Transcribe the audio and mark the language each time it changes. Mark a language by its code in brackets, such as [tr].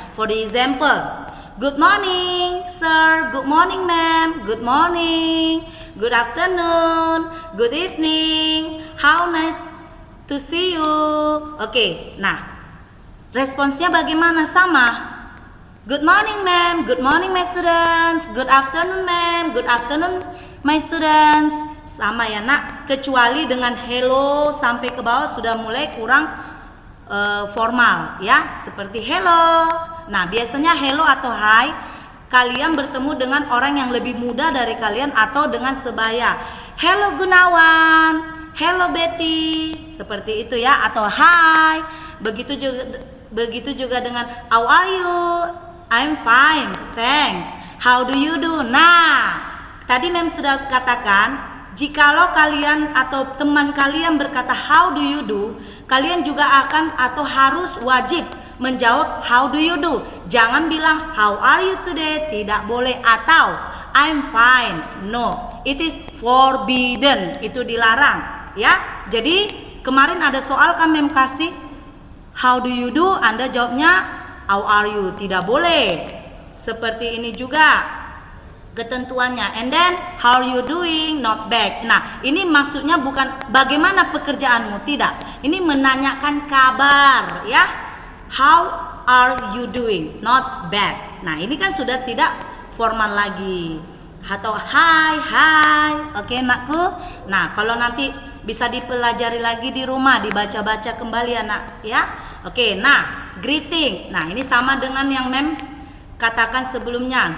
[en] For the example, good morning sir, good morning ma'am, good morning, good afternoon, good evening, how nice to see you. [id] Oke, nah responsnya bagaimana? Sama. [en] Good morning ma'am, good morning my students, good afternoon ma'am, good afternoon my students. [id] Sama ya nak, kecuali dengan hello sampai ke bawah sudah mulai kurang formal ya, seperti hello. Nah, biasanya hello atau hi kalian bertemu dengan orang yang lebih muda dari kalian atau dengan sebaya. [en] Hello Gunawan, hello Betty, [id] seperti itu ya, atau hi. Begitu juga dengan [en] how are you? I'm fine, thanks. How do you do? [id] Nah, tadi Mem sudah katakan, jikalau kalian atau teman kalian berkata [en] how do you do, [id] kalian juga akan atau harus wajib menjawab how do you do. Jangan bilang [en] how are you today, [id] tidak boleh, atau [en] I'm fine. No, it is forbidden, [id] itu dilarang ya. Jadi kemarin ada soal kan Mem kasih [en] how do you do, [id] Anda jawabnya [en] how are you, [id] tidak boleh. Seperti ini juga ketentuannya. [en] And then how are you doing, not bad. [id] Nah, ini maksudnya bukan bagaimana pekerjaanmu, tidak. Ini menanyakan kabar ya. [en] How are you doing, not bad. [id] Nah, ini kan sudah tidak formal lagi. Atau hi. Oke, nakku. Nah, kalau nanti bisa dipelajari lagi di rumah, dibaca-baca kembali anak ya. Oke, nah, greeting. Nah, ini sama dengan yang Mem katakan sebelumnya.